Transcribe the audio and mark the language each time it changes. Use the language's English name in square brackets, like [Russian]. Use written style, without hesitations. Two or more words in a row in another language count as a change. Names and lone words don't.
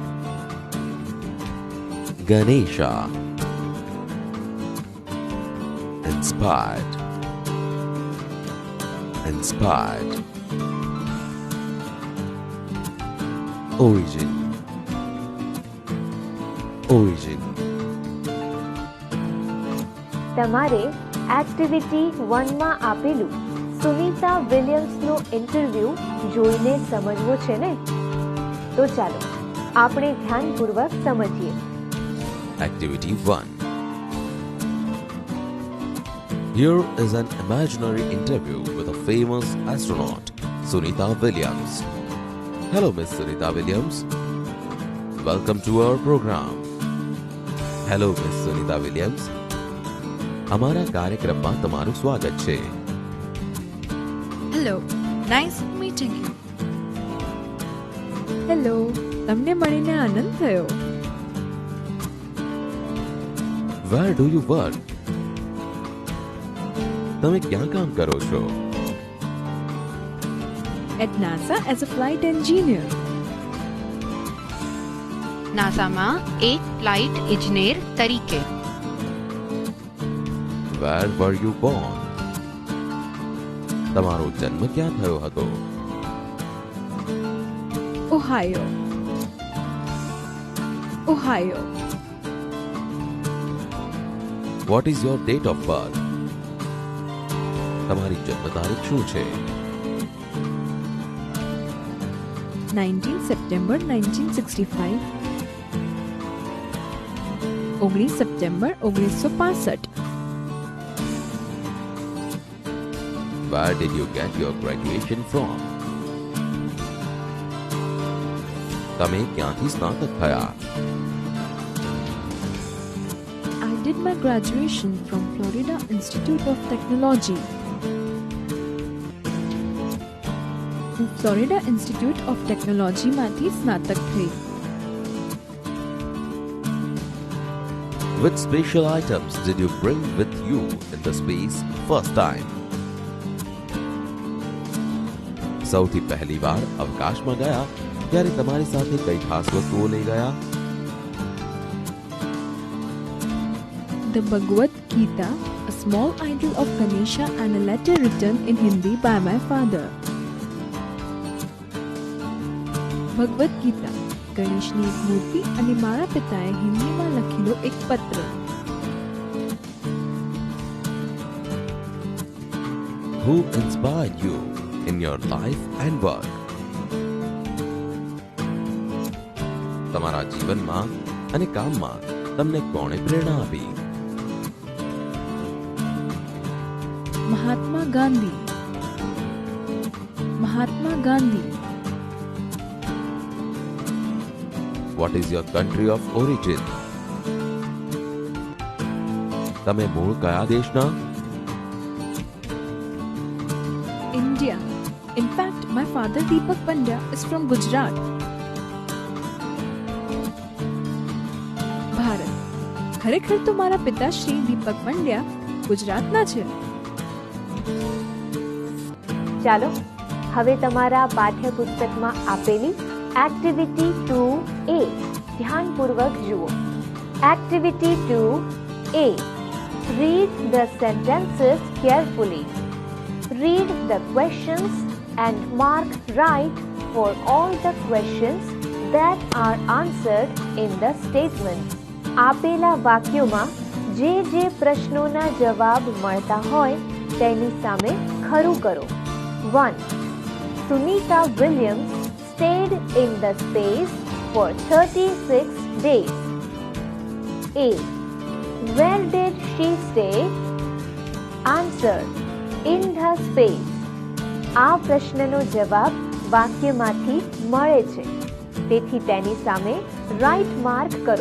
[English] Ganesha. Inspired. inspired. Origin. Origin. [Gujarati] તમારે એક્ટિવિટી 1 માં આપેલું સુનીતા વિલિયમ્સનો ઇન્ટરવ્યૂ જોઈને સમજવો છે ને? તો ચાલો આપણે ધ્યાનપૂર્વક સમજીએ. [English] Activity 1. Here is an imaginary interview with a famous astronaut, Sunita Williams. Hello, Miss Sunita Williams. Welcome to our program. Hello, Miss Sunita Williams. [Gujarati] અમારા કાર્યક્રમમાં તમારું સ્વાગત છે. [English] Hello, nice meeting you. [Gujarati] હેલો, તમને મળીને આનંદ થયો. [English] Where do you work? [Gujarati] તમે ક્યાં કામ કરો છો? [English] At NASA as a flight engineer. [Gujarati] નાસામાં એક ફ્લાઇટ ઇજનેર તરીકે. [English] Where were you born? [Gujarati] તમારો જન્મ ક્યાં થયો હતો? ઓહાયો. ઓહાયો. [English] What is your date of birth? [Gujarati] તમારી જન્મ તારીખ શું છે? 19 સપ્ટેમ્બર 1965. 19 સપ્ટેમ્બર 1965. [English] Where did you get your graduation from? [Gujarati] તમે ક્યાંથી સ્નાતક થયા? [English] I did my graduation from Florida Institute of Technology. [Gujarati] હું ફ્લોરિડા ઇન્સ્ટિટ્યૂટ ઓફ ટેકનોલોજીમાંથી સ્નાતક થઈ. [English] Which special items did you bring with you in the space first time? [Gujarati] સૌથી પહેલી વાર અવકાશમાં ગયા ત્યારે તમારી સાથે કઈ ખાસ વસ્તુઓ લઈ ગયા? [English] The Bhagavad Gita, a small idol of Ganesha and a letter written in Hindi by my father. [Gujarati] ભગવદ્ ગીતા, ગણેશની એક મૂર્તિ અને મારા પિતાએ હિન્દીમાં લખેલો એક પત્ર. [English] Who inspired you in your life and work? [Gujarati] તમારા જીવનમાં અને કામમાં તમને કોણે પ્રેરણા આપી? મહાત્મા ગાંધી. મહાત્મા ગાંધી. [English] What is your country of origin? [Gujarati] તમે મૂળ કયા દેશના? [English] India. In fact, my father Deepak Pandya is from Gujarat. [Gujarati] ભારત. ખરેખર તો મારા પિતાશ્રી દીપક પંડ્યા ગુજરાતના છે. ચાલો હવે તમારા પાઠ્યપુસ્તકમાં આપેલી એક્ટિવિટી 2A ધ્યાનપૂર્વક જુઓ. એક્ટિવિટી 2A. [English] Read the sentences carefully. Read the questions and mark right for all the questions that are answered in the statement. [Gujarati] આપેલા વાક્યોમાં જે જે પ્રશ્નોના જવાબ મળતા હોય તેની સામે ખરું કરો. 1. [English] Sunita Williams stayed in the space for 36 days. A. Where did she stay? Answer. In the space. [Gujarati] આ પ્રશ્નનો જવાબ વાક્યમાંથી મળે છે, તેથી તેની સામે રાઈટ માર્ક કરો.